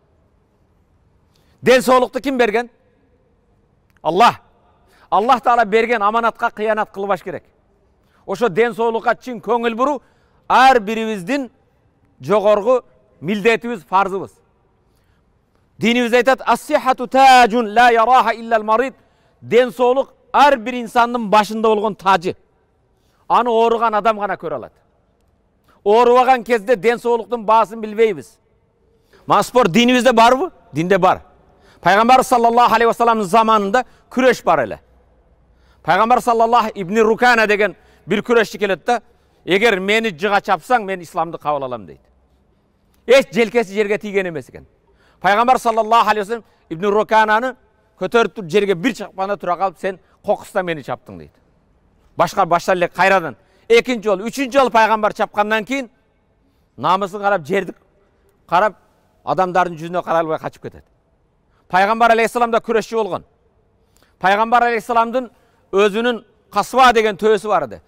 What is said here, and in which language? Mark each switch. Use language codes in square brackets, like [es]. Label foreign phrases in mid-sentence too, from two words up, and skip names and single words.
[ky] Ден соолукту ким берген? Аллах. Аллах Таала берген аманатка кыянат кылбаш керек. Ошо ден соолукка чын көңүл буруу ар бирибиздин жогорку милдетибиз, фарзыбыз. Динибиз айтат: [ar] "الصحة تاج لا يراه إلا المريض". [ky] Ден соолук ар бир инсандын башында болгон тажы. Аны ооруган адам гана көрө алат. Оорубаган кезде ден соолуктун баасын билбейбиз. Мана спорт динибизде барбы? Динде бар. Пайгамбар [ar] صلى الله عليه وسلم [ky] заманында күрөш бар эле. Пайгамбар саллаллаху ибн Рукана деген бир күрөшчү келет да, эгер мени жыга чапсаң, мен исламды кабыл алам дейт. Эч желкеси жерге тийген эмес экен. Пайгамбар [ar] صلى الله عليه وسلم [ky] ибн Рукананы көтөрүп туруп жерге бир чакпана тура калып, сен кокуста мени чаптың дейт. Башка эле кайрадан. Экинчи жолу, үчүнчү жолу пайгамбар чапкандан кийин намысын карап, жерди карап, адамдардын жүзүнө карай албай качып кетет. Пайгамбар алейхиссалам да күрөшчү болгон. Пайгамбар алейхиссаламдын өзүнүн Касва деген төбөсү бар эди.